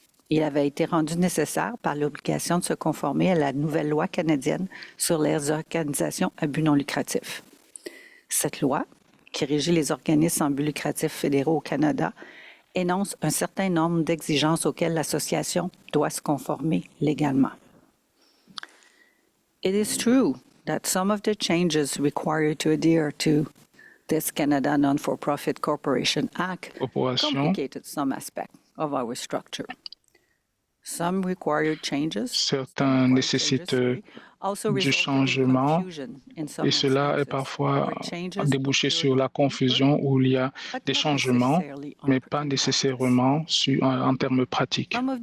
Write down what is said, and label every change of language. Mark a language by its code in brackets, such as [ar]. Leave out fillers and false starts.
[fr] Il avait été rendu nécessaire par l'obligation de se conformer à la nouvelle loi canadienne sur les organisations à but non lucratif. Cette loi, qui régit les organismes sans but lucratif fédéraux au Canada, énonce un certain nombre d'exigences auxquelles l'association doit se conformer légalement. [en] It is true that some of the changes required to adhere to this Canada Non-for-Profit Corporation Act complicated some aspects of our structure. Some required changes. [fr] Certains nécessitent du changement et cela est parfois débouché sur la confusion où il y a des changements, mais pas nécessairement en termes pratiques.